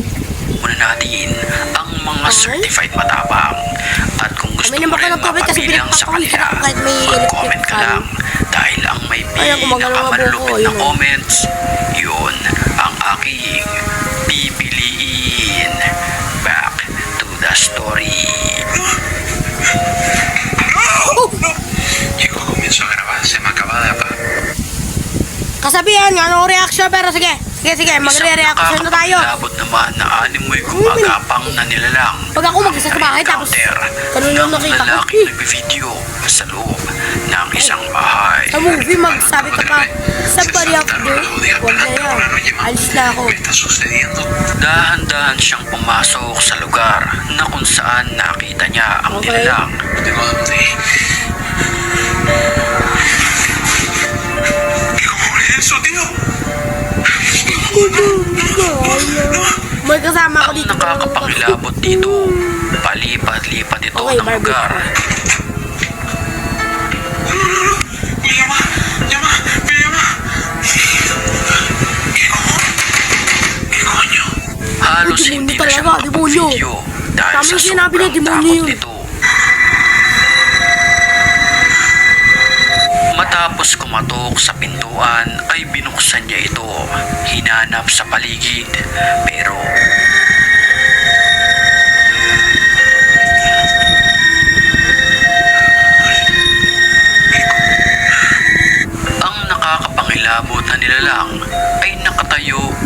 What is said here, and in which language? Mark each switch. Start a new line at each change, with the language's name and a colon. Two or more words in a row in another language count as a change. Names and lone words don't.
Filipino: muna natin ang mga Okay. certified matapang. At kung gusto Uminom mo ako rin ng tubig kasi mapabilang sa pinagpapawisan kanila, ako kahit may electric mag-comment ka fan. lang. Dahil ang may Ayan, gumagalaw ang buhok ko, pinakamalupit na yun, oh. comments, yun ang aking pipiliin.
English: Back to the story.
Spanish: Chicos, comienzo a grabar, se me acaba de apagar.
Filipino: Kasabihan nga,
English: no reaction,
Filipino: pero sige. Sige, magre-reaction na tayo. Nakakapagilabot naman na animoy gumagapang na nilalang. Pag ako mag-isa sa bahay, tapos ganun yung nakita ko. Lalaking nagbe-video sa loob ng isang bahay. Sa movie, magsabi ka pa,
English: somebody out there,
Filipino: huwag na yan. Alis na ako.
Spanish: ¿Qué está sucediendo?
Filipino: Dahan-dahan siyang pumasok sa lugar na kung saan nakita niya ang Okay. nilalang.
Spanish: ¿De dónde? ¿Qué fue eso, tío?
Filipino: May kasama ako Ang dito. nakakapangilabot dito, palipat-lipat ito Okay, ng Barbie. lugar.
Spanish: Mi llama, mi llama. ¿Qué coño?
Filipino: Halos Demonyo hindi na siya talaga, demonyo. makapag-video dahil Tama sa yung sinabi niya, sobrang demonyo takot yun. nito. Matapos kumatok sa pintuan ay binuksan niya ito. Hinanap sa paligid pero ang nakakapangilabot na nilalang ay nakatayo di